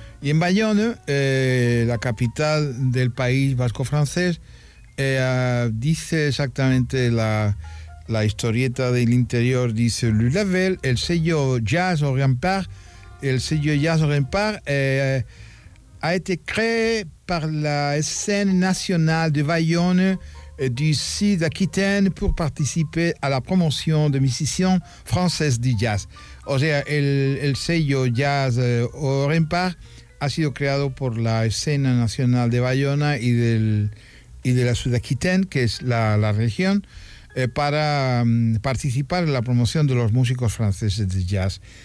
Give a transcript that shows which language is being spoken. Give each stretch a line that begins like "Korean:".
Spanish: Y en Bayonne, la capital del país vasco-francés, dice exactamente la historieta del interior, dice Le Label, el sello Jazz au Rempart. El sello
French: Jazz au Rempart a été créé par la scène nationale de Bayonne du Sud Aquitaine pour participer à la promotion de musiciens français du jazz.
Spanish: O sea, el sello Jazz au Rempart ha sido creado por la escena nacional de Bayona y de la Sud Aquitaine, que es la región, para participar en la promoción de los músicos franceses de jazz.